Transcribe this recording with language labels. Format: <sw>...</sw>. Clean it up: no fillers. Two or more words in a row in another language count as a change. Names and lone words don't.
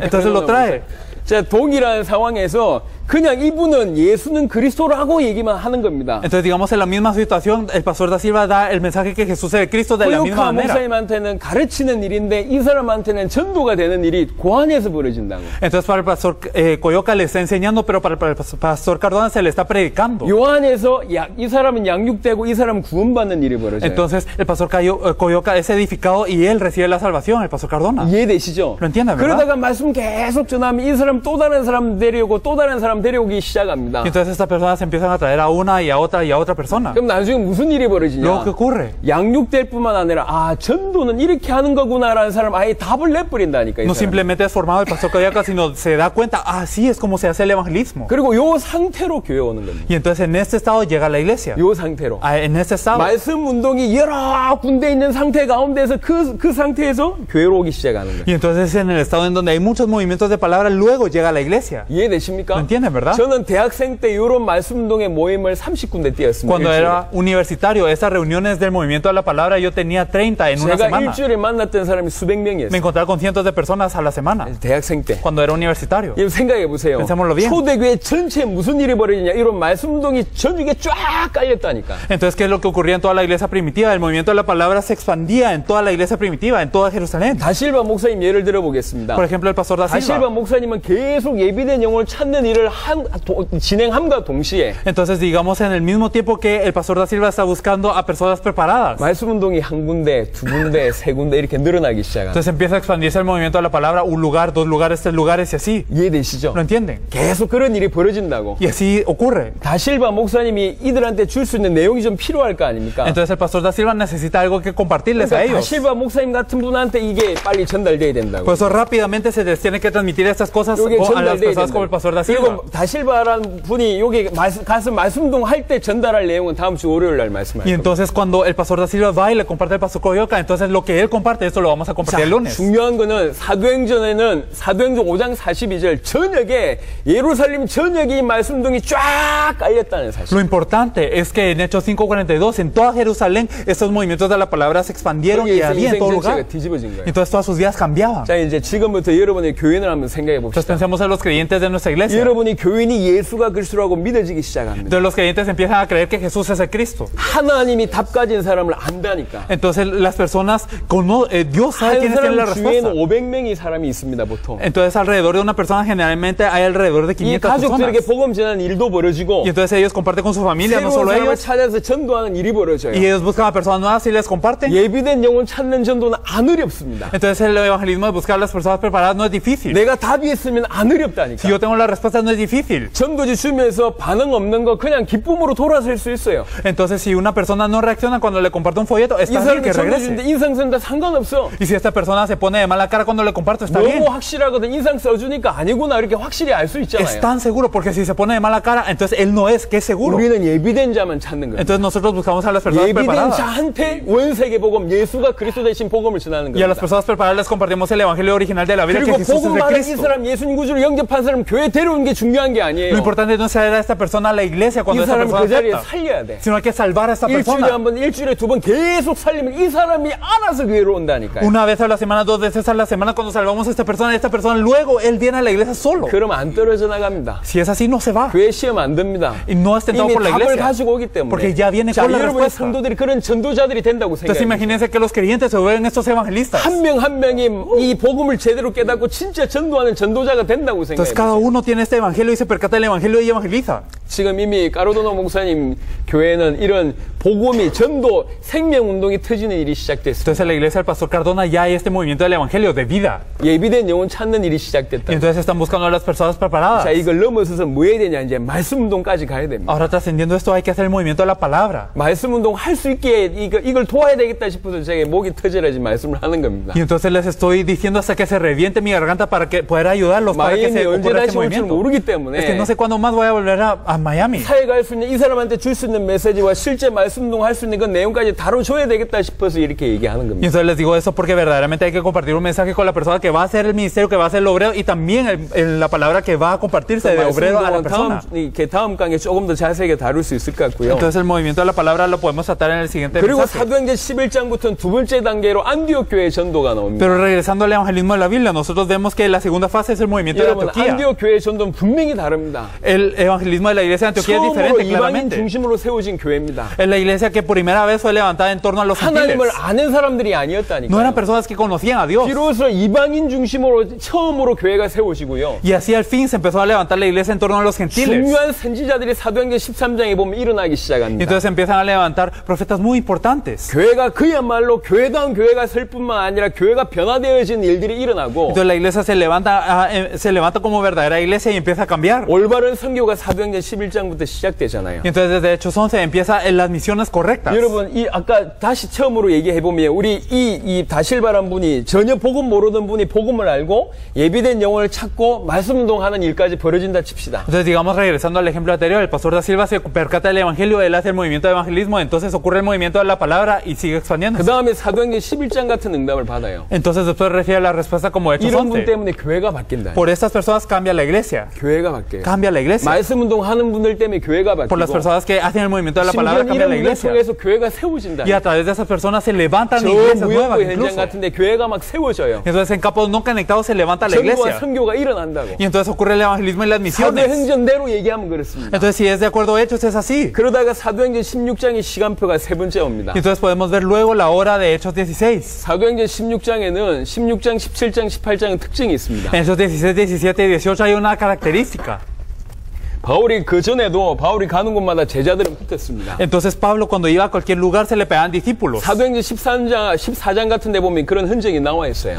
<es>Entonces lo trae.</es> <ko>자, 동일한 상황에서 그냥 이분은 예수는 그리스도라고 얘기만 하는 겁니다.</ko> <es>Entonces, digamos, en la misma situación, el pastor da Silva da el mensaje que Jesús es el Cristo de la misma 코요카 manera.</es> <ko>목사님한테는 가르치는 일인데 이 사람한테는 전도가 되는 일이 고안에서 벌어진다고.</ko> <es>Entonces, para el pastor Coyoca le está enseñando, pero para el pastor Cardona se le está predicando.</es> <ko>요한에서 이 사람은 양육되고 이 사람은 구원받는 일이 벌어져요.</ko> <es>Entonces, el pastor Coyoca es edificado y él recibe la salvación, el pastor Cardona.</es> <ko>이해되시죠?</ko> <es>Lo entienden, ¿verdad?</es> <ko>그러다가 말씀 계속 전하면 이 사람 또 다른 사람 데려오고 또 다른 사람 데려오기 시작합니다.</ko> <es>Y entonces estas personas empiezan a traer a una y a otra persona.</es> <ko>그럼 나중에 무슨 일이 벌어지냐?</ko> <es>Luego, ¿qué ocurre?</es> <ko>양육될 뿐만 아니라 전도는 이렇게 하는 거구나라는 사람 아예 답을 내버린다니까.</ko> <es>No simplemente es formado el pastor Coyoca, sino se da cuenta, así es como se hace el evangelismo.</es> <ko>그리고 요 상태로 교회 오는 겁니다.</ko> <es>Y entonces en este estado llega a la iglesia.</es> <ko>요 상태로.</ko> <es>En este estado.</es> <ko>말씀 운동이 여러 군데 있는 상태 가운데서 그 상태에서 교회로 오기 시작하는 거예요.</ko> <es>Y entonces en el estado en donde hay muchos movimientos de palabra, luego llega a la iglesia.</es> <ko>이해되십니까?</ko> <es>¿Lo entienden, verdad?</es> <ko>저는 대학생 때 이런 말씀 운동의 모임을 30군데 뛰었습니다.</ko> <es>Cuando</es> <ko>일주일에.</ko> <es>era universitario, esas reuniones del movimiento de la palabra, yo tenía 30 en una</es> <ko>제가</ko> <es>semana.</es> <ko>일주일에 만났던 사람이 수백</ko> <es>Me</es> <ko>명이었어요.</ko> <es>encontraba con cientos de personas a la semana,</es> <ko>대학생 때.</ko> <es>cuando era universitario.</es> <ko>생각해 보세요.</ko> <es>Pensémoslo bien.</es> <ko>초대교회 전체에 무슨 일이 벌어지냐? 이런 말씀 운동이 전국에 쫙 깔렸다니까.</ko> <es>Entonces, ¿qué es lo que ocurría en toda la iglesia primitiva? El movimiento de la palabra se expandía en toda la iglesia primitiva, en toda Jerusalén.</es> <ko>다실바 목사님 예를 들어보겠습니다.</ko> <es>Por ejemplo, el pastor da 다실바 Silva.</es> <ko>목사님은 계속 예비된 영혼을 찾는 일을 진행함과 동시에</ko> <es>Entonces, digamos, en el mismo tiempo que el pastor da Silva está buscando a personas preparadas.</es> <ko>말씀 운동이 한 군데, 두 군데, 세 군데 이렇게 늘어나기 시작합니다.</ko> <es>Entonces empieza a expandirse el movimiento de la palabra, un lugar, 2 lugares, 3 lugares y así.</es> <ko>이해되시죠?</ko> <es>¿Lo entienden?</es> <ko>계속 그런 일이 벌어진다고.</ko> <es>Y así ocurre.</es> <ko>다실바 목사님이 이들한테 줄 수 있는 내용이 좀 필요할 거 아닙니까?</ko> <es>Entonces el pastor da Silva necesita algo que compartirles a</es> <ko>그러니까</ko> <es>ellos.</es> <ko>다실바 목사님 같은 분한테 이게 빨리 전달돼야 된다고.</ko> <es>Por eso rápidamente se les tiene que transmitir estas cosas</es> <ko>요게</ko> <es>a las</es> <ko>전달돼야</ko> <es>personas como el pastor da Silva.</es> <ko>그리고 다실바라는 분이 여기 가서 말씀동 할 때 전달할 내용은 다음 주 월요일 날 말씀할</ko> <es>Y</es> <ko>겁니다.</ko> <es>entonces cuando el pastor da Silva va y le comparte al pastor Coyoca, entonces lo que él comparte, esto lo vamos a compartir el lunes.</es> <ko>중요한 거는 사도행전 5장 42절 저녁에 예루살렘 전역이 말씀동이 쫙 깔렸다는 사실.</ko> <es>Lo importante es que en Hechos 5:42, en toda Jerusalén, estos movimientos de la palabra se expandieron y</es> <ko>거기에서</ko> <es>había en</es> <ko>인생</ko> <es>todo</es> <ko>전체가</ko> <es>lugar.</es> <ko>뒤집어진 거예요.</ko> <es>Entonces todas sus vidas cambiaban.</es> <ko>자, 이제 지금부터 여러분의 교인을 한번 생각해</ko> <es>Entonces</es> <ko>봅시다.</ko> <es>pensemos en los creyentes de nuestra iglesia.</es> <ko>여러분이 교인이 예수가 그리스도라고 믿어지기 시작합니다.</ko> <es>Entonces los creyentes empiezan a creer que Jesús es el Cristo.</es> <ko>하나님이 답 가진 사람을 안다니까.</ko> <es>Entonces las personas, Dios sabe</es> <ko>한</ko> <es>quiénes tienen la</es> <ko>사람 주위에는</ko> <es>respuesta.</es> <ko>500명이 사람이 있습니다, 보통.</ko> <es>Entonces alrededor de una persona generalmente hay alrededor de</es> <ko>이</ko> <es>500</es> <ko>가족들에게</ko> <es>personas.</es> <ko>복음 전하는 일도 벌어지고</ko> <es>Y entonces ellos comparten con su familia, no</es> <ko>새로운</ko> <es>solo</es> <ko>사람을</ko> <es>ellos.</es> <ko>찾아서 전도하는 일이 벌어져요.</ko> <es>Y ellos buscan a personas nuevas y les comparten.</es> <ko>예비된 영혼 찾는 전도는 안 어렵습니다.</ko> <es>Entonces el evangelismo de buscar a las personas preparadas no es difícil.</es> <ko>내가 답이 있으면 안 어렵다니까.</ko> <es>Si yo tengo la respuesta no es difícil.</es> <ko>전도지 주면서 반응 없는 거 그냥 기쁨으로 돌아설 수 있어요.</ko> <es>Entonces si una persona no reacciona cuando le comparto un folleto,</es> <ko>이</ko> <es>está bien</es> <ko>사람이</ko> <es>que</es> <ko>전도 주는데</ko> <es>regrese.</es> <ko>인상 쓴다 상관없어.</ko> <es>Y si esta persona se pone de mala cara cuando le comparto, está bien.</es> <ko>너무 확실하거든. 인상 써주니까 아니구나 이렇게 확실히 알 수</ko> <es>Es</es> <ko>있잖아요.</ko> <es>tan seguro porque si se pone de mala cara, entonces él no es, que es seguro.</es> <ko>우리는 예비된 자만 찾는 거예요.</ko> <es>Entonces nosotros buscamos a las personas</es> <ko>예비된</ko> <es>preparadas.</es> <ko>자한테 원세계 복음, 예수가 그리스도 대신 복음을 전하는</ko> <es>Y a las</es> <ko>겁니다.</ko> <es>personas preparadas les compartimos el evangelio original de la Biblia, que</es> <ko>그리고</ko> <es>Jesús es</es> <ko>복음</ko> <es>el</es> <ko>말한 이</ko> <es>Cristo.</es> <ko>사람 예수님 구주를 영접한 사람 교회 데려오는 게 중요한 게</ko> <es>Lo</es> <ko>아니에요.</ko> <es>importante no es traer a esta persona a la iglesia cuando</es> <ko>이</ko> <es>esta</es> <ko>사람</ko> <es>persona</es> <ko>그 자리에</ko> <es>acepta,</es> <ko>살려야 돼.</ko> <es>sino hay que salvar a esta</es> <ko>일주일에</ko> <es>persona.</es> <ko>한 번, 일주일에 두 번 계속 살리면 이 사람이 알아서 교회로 온다니까요.</ko> <es>Una vez a la semana, 2 veces a la semana, cuando salvamos a esta persona, luego él viene a la iglesia solo.</es> <ko>그럼 안 떨어져 나갑니다.</ko> <es>Si es así, no se va.</es> <ko>교회 시험 안 듭니다.</ko> <es>Y no es tentado</es> <ko>이미</ko> <es>por la</es> <ko>답을</ko> <es>iglesia.</es> <ko>가지고 오기 때문에.</ko> <es>Porque ya viene</es> <ko>자,</ko> <es>con la</es> <ko>여러분의</ko> <es>respuesta.</es> <ko>성도들이 그런 전도자들이 된다고</ko> <es>Entonces</es> <ko>생각해요.</ko> <es>imagínense que los creyentes se vuelven estos evangelistas.</es> <ko>한 명 한 명이 이 복음을 제대로 깨닫고 진짜 전도하는 전도자가 된다고</ko> <es>Entonces</es> <ko>생각해요.</ko> <es>cada uno tiene este evangelio y se percata del evangelio y evangeliza.</es> <ko>지금 이미 까로도노 목사님 교회는 이런 복음이 전도 생명운동이 터지는 일이 시작됐습니다.</ko> <es>Entonces en la iglesia del pastor Cardona ya hay este movimiento del evangelio de vida.</es> <ko>예비된 영혼 찾는 일이</ko> <es>Y</es> <ko>시작됐다.</ko> <es>entonces están buscando a las personas preparadas.</es> <ko>자, 이걸 넘어서서 뭐 해야 되냐 이제 말씀운동까지 가야 됩니다.</ko> <es>Ahora trascendiendo esto hay que hacer el movimiento de la palabra.</es> <ko>말씀운동 할 수 있게 이걸 도와야 되겠다 싶어서 제가 목이 터져야지 말씀을 하는 겁니다.</ko> <es>Y entonces les estoy diciendo hasta que se reviente mi garganta para que poder ayudarlos para que</es> <ko>마이애미</ko> <es>se</es> <ko>언제</ko> <es>ocurra</es> <ko>다시</ko> <es>este</es> <ko>올 줄</ko> <es>movimiento.</es> <ko>모르기 때문에</ko> <es>Es que no sé cuándo más voy a volver a Miami.</es> <ko>사회가 할 수 있는 이 사람한테 줄 수 있는 메시지와 실제 말씀운동 할 수 있는 그 내용까지 다뤄줘야 되겠다 싶어서 이렇게 얘기하는</ko> <es>Y</es> <ko>겁니다.</ko> <es>entonces les digo eso porque verdaderamente hay que compartir un mensaje con la persona que va a hacer el ministerio, que va a hacer el obrero y también la palabra que va a compartirse de obrero a la persona.</es> <ko>다음 강의에 조금 더 자세하게 다룰 수 있을 것 같고요.</ko> <es>Entonces el movimiento de la palabra lo podemos tratar en el siguiente</es> <ko>그리고</ko> <es>mensaje.</es> <ko>사도행전 11장부터는 두 번째 단계로 안디옥 교회 전도가 나옵니다.</ko> <es>Pero regresando al evangelismo de la Biblia, nosotros vemos que la segunda fase es el movimiento de</es> <ko>여러분,</ko> <es>Antioquía.</es> <ko>안디옥 교회 전도는 분명히 다릅니다.</ko> <es>El evangelismo de la iglesia de Antioquía es</es> <ko>처음으로</ko> <es>diferente,</es> <ko>이방인</ko> <es>claramente.</es> <ko>중심으로 세워진 교회입니다.</ko> <es>Es la iglesia que por primera vez fue levantada en torno a los gentiles.</es> <ko>하나님을 아는 사람들이</ko> <es>No</es> <ko>아니었다니까요.</ko> <es>eran personas que conocían a Dios.</es> <ko>비로소 이방인 중심으로 처음으로 교회가 세워지고요.</ko> <es>Y así al fin se empezó a levantar la iglesia en torno a los gentiles.</es> <ko>중요한 선지자들이 사도행전 13장에 보면 일어나기</ko> <es>Y</es> <ko>시작합니다.</ko> <es>entonces empiezan a levantar profetas muy importantes.</es> <ko>교회가 그야말로 교회다운 교회가 설 뿐만 아니라 교회가 변화되어지는 일들이 일어나고</ko> <es>Entonces la iglesia se levanta como verdadera iglesia y empieza a cambiar.</es> <ko>올바른 선교가 사도행전 11장부터 시작되잖아요.</ko> <es>Y entonces desde Hechos 11 empieza en las misiones correctas.</es> <ko>여러분, 아까 다시 처음으로 얘기해보면, 우리 이 다실바란 분이 전혀 복음 모르던 분이 복음을 알고 예비된 영혼을 찾고 말씀운동하는 일까지 벌어진다 칩시다.</ko> <es>Entonces, digamos, regresando al ejemplo anterior, el pastor da Silva se percata del evangelio, él hace el movimiento de evangelismo, entonces ocurre el movimiento de la palabra y sigue expandiendo.</es> <ko>그 다음에 사도행전 11장 같은 응답을 받아요.</ko> <es>Entonces después recibe la respuesta como Hechos</es> <ko>이런 분</ko> <es>11.</es> <ko>때문에 교회가 바뀐다.</ko> <es>Por estas personas cambia la iglesia.</es> <ko>교회가 바뀌어요.</ko> <es>Cambia la iglesia.</es> <ko>말씀운동 하는 분들 때문에 교회가</ko> <es>Por las</es> <ko>바뀌고,</ko> <es>personas que hacen el movimiento de la palabra</es> <ko>심지어</ko> <es>cambia</es> <ko>이런</ko> <es>la</es> <ko>분들</ko> <es>iglesia.</es> <ko>통해서 교회가 세워진다.</ko> <es>Y a través de esas personas se levantan</es> <ko>저</ko> <es>iglesias nuevas</es> <ko>무역부 현장</ko> <es>incluso.</es> <ko>같은데 교회가 막 세워져요.</ko> <es>Entonces en campos no conectados se levanta la</es> <ko>전도와</ko> <es>iglesia.</es> <ko>선교가 일어난다고.</ko> <es>Y entonces ocurre el evangelismo y las misiones.</es> <ko>사도행전대로 얘기하면 그렇습니다.</ko> <es>Entonces si es de acuerdo a Hechos es así.</es> <ko>그러다가 사도행전 16장의 시간표가 세 번째 옵니다.</ko> <es>Y entonces podemos ver luego la hora de Hechos 16.</es> <ko>사도행전 16장에는 16장, 17장, 18장은 특징이 있습니다.</ko> <es>En Hechos 16, 17 y 18 hay una característica.</es> <ko>바울이 그 전에도 바울이 가는 곳마다 제자들은 붙었습니다.</ko> <es>Entonces Pablo cuando iba a cualquier lugar se le pegaban discípulos.</es> <ko>사도행전 14장 같은 데 보면 그런 흔적이 나와 있어요.</ko>